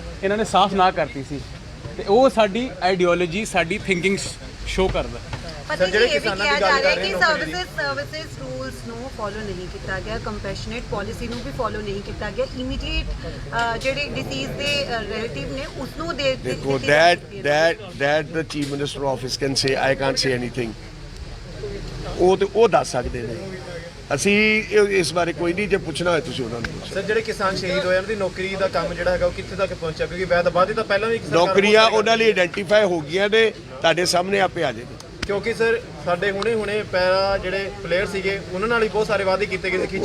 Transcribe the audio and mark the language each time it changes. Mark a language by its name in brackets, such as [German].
[Punjabi] ਇਹਨਾਂ ਨੇ ਸਾਫ਼ ਨਾ ਕਰਤੀ ਸੀ, ਤੇ ਉਹ ਸਾਡੀ ਆਈਡੀਓਲੋਜੀ, ਸਾਡੀ ਥਿੰਕਿੰਗ ਸ਼ੋ ਕਰਦਾ। ਪਰ ਜਿਹੜੇ ਕਿਸਾਨਾਂ ਦੀ ਗੱਲ ਕਰ ਰਹੇ ਨੇ, ਸਰਵਿਸਿਜ਼ ਰੂਲਸ ਨੂੰ ਫੋਲੋ ਨਹੀਂ ਕੀਤਾ ਗਿਆ, ਕੰਪੈਸ਼ਨੇਟ ਪਾਲਿਸੀ ਨੂੰ ਵੀ ਫੋਲੋ ਨਹੀਂ ਕੀਤਾ ਗਿਆ, ਇਮੀਡੀਏਟ ਜਿਹੜੇ ਡਿਸੀਜ਼ ਦੇ ਰਿਲੇਟਿਵ ਨੇ ਉਸ ਨੂੰ ਦੇ ਦੇਖੋ, [English] that the chief minister office can say, I can't say anything। [Punjabi] ਉਹ ਦੱਸ ਸਕਦੇ ਨੇ, ਅਸੀਂ ਇਸ ਬਾਰੇ ਕੋਈ ਨਹੀਂ। ਜੇ ਪੁੱਛਣਾ ਹੋਏ ਤੁਸੀਂ ਉਹਨਾਂ ਨੂੰ ਪੁੱਛੋ। ਸਰ ਜਿਹੜੇ ਕਿਸਾਨ ਸ਼ਹੀਦ ਹੋਏ ਉਹਨਾਂ ਦੀ ਨੌਕਰੀ ਦਾ ਕੰਮ ਜਿਹੜਾ ਹੈਗਾ ਉਹ ਕਿੱਥੇ ਤੱਕ ਪਹੁੰਚਿਆ? ਕਿਉਂਕਿ ਵੈਦਵਾਦੀ ਤਾਂ ਪਹਿਲਾਂ ਵੀ ਨੌਕਰੀਆਂ ਉਹਨਾਂ ਲਈ ਆਇਡੈਂਟੀਫਾਈ ਹੋ ਗਈਆਂ ਨੇ, ਤੁਹਾਡੇ ਸਾਹਮਣੇ ਆਪੇ ਆ ਜਾਏਗੀ। ਕਿਉਂਕਿ ਸਰ ਸਾਡੇ ਹੁਣੇ ਪੈਰਾ ਜਿਹੜੇ ਪਲੇਅਰ ਸੀਗੇ ਉਹਨਾਂ ਨਾਲ ਹੀ ਬਹੁਤ ਸਾਰੇ ਵਾਅਦੇ ਕੀਤੇ ਗਏ ਸੀ।